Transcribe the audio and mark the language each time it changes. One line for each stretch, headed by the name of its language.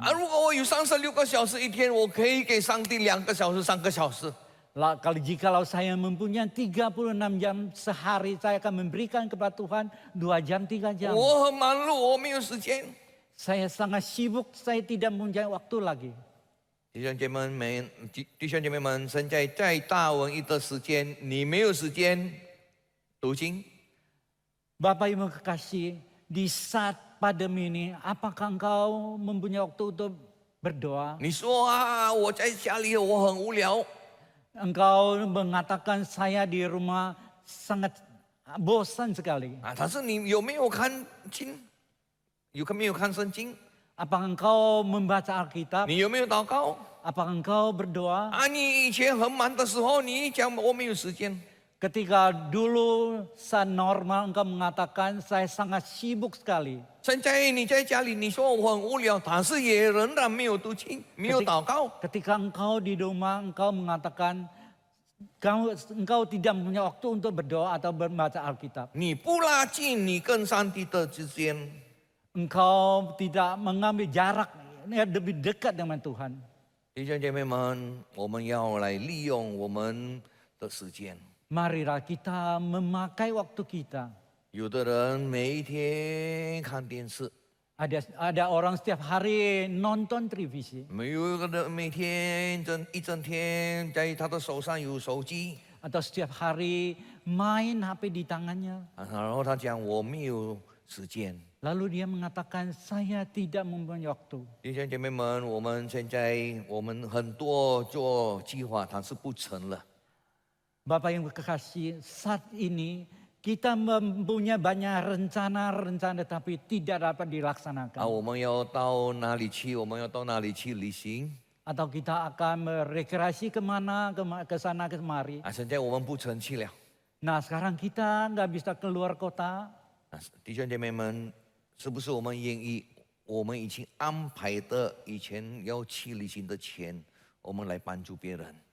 Chinese: 啊，如果我有36个小时一天，我可以给上帝2个小时、3个小时。
Indonesian: Jikalau saya mempunyai 36 jam sehari, saya akan memberikan kepada Tuhan 2 jam, 3 jam.
Chinese: 我很忙碌，我没有时间。
Indonesian: Saya sangat sibuk, saya tidak mempunyai waktu lagi.
Chinese: 弟兄姐妹们，现在在大文一的时间，你没有时间读经，
Indonesian: Bapak Ibu kekasih, di saat pandemi ini, apakah engkau mempunyai waktu untuk berdoa?
Chinese: 你说啊，我在家里我很无聊，
Indonesian: Engkau mengatakan saya di rumah sangat bosan sekali.
Chinese: 啊，但是你有没有看经？有没有看圣经？
Indonesian: Apakah engkau membaca Alkitab?
Chinese: 你有没有祷告？
Indonesian: Apakah engkau berdoa?
Chinese: 啊，你以前很忙的时候，你讲我没有时间。
Indonesian: Ketika dulu saat normal engkau mengatakan saya sangat sibuk sekali.
Chinese: 现在你在家里，你说我很无聊，但是也仍然没有读经，没有祷告。
Indonesian: Ketika engkau di rumah engkau mengatakan engkau tidak punya waktu untuk berdoa atau membaca Alkitab.
Chinese: 你不拉近你跟上帝的之间，
Indonesian: Engkau tidak mengambil jarak lebih dekat dengan Tuhan.
Chinese: 弟兄姐妹们，我们要来利用我们的时间。
Indonesian: Marilah kita memakai waktu kita.
Chinese: 有的人每一天看电视，
Indonesian: Ada orang setiap hari nonton televisi.
Chinese: 有一个人每天一整天在他的手上有手机，
Indonesian: Atau setiap hari main HP di tangannya.
Chinese: 然后他讲我没有时间。
Indonesian: Lalu dia mengatakan saya tidak mempunyai waktu.
Chinese: 弟兄姐妹们，我们现在很多做计划，但是不成了。
Indonesian: Bapak yang kekasih, saat ini kita mempunyai banyak rencana-rencana tapi tidak dapat 啊， dilaksanakan.
Chinese: 我们要到哪里去？我们要到哪里去旅行？
Indonesian: Atau kita akan merekreasi kemana, ke sana kemari.
Chinese: 啊，现在我们不成去了。
Indonesian: Nah sekarang kita nggak bisa keluar kota.
Chinese: 啊，弟兄姐妹们，是不是我们愿意？我们已经安排的以前要去旅行的钱，我们来帮助别人？